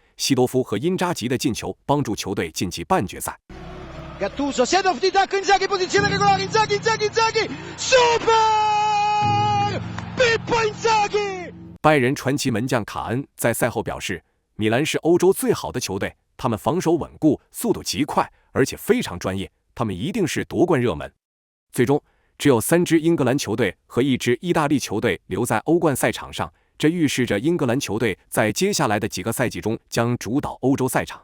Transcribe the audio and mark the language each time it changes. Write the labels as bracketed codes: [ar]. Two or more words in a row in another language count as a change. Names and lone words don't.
[zh] 西多夫和因扎吉的进球帮助球队晋级半决赛。 [it] Gattuso, Seedorf di tacco, Inzaghi, posizione regolare, Inzaghi, super! Pippo Inzaghi! [zh] 拜仁传奇门将卡恩在赛后表示，米兰是欧洲最好的球队，他们防守稳固，速度极快，而且非常专业，他们一定是夺冠热门。最终，只有3支英格兰球队和1支意大利球队留在欧冠赛场上，这预示着英格兰球队在接下来的几个赛季中将主导欧洲赛场。